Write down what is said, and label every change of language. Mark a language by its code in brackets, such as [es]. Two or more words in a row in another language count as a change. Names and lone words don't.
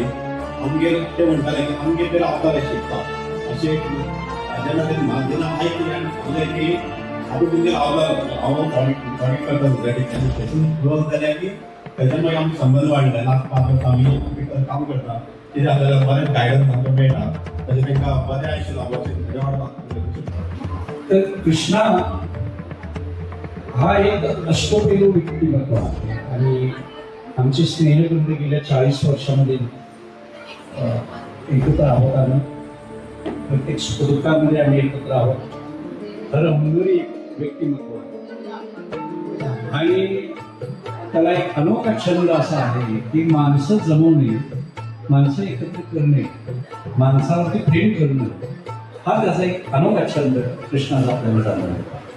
[kok] आमगेर ते म्हणटाले की आमगेर ते रावताले शिकपाक अशें जेन्ना जेन्ना आयकलें आनी सांगलें की आमी तुमचे रावता हांव थोडी करता सोसायटीक आनी तशी वळख जाल्या की थंयच्यान मागीर आमचो संबंद वाडले। लास्ट 5 वर्सां आमी काम करता कितें जाल्यार बरें गायडन्स आमकां मेळटा तशें तांकां बरें आयुश्य लाभोचें। [mr] तर कृष्णा हा एक अष्टपैलू व्यक्तिमत्व आहे आणि आमचे स्नेहबंध गेल्या 40 वर्षामध्ये एकत्र आहोत आम्ही, प्रत्येक सुखदुःखामध्ये आम्ही एकत्र आहोत। तर हंगरी व्यक्तिमत्व आणि त्याला एक अनोखा छंद असा आहे की माणसं जमवणे, माणसं एकत्र करणे, माणसावरती प्रेम करणं हा त्याचा एक अनोखा छंद कृष्णाचा आपल्याला जाणवतो।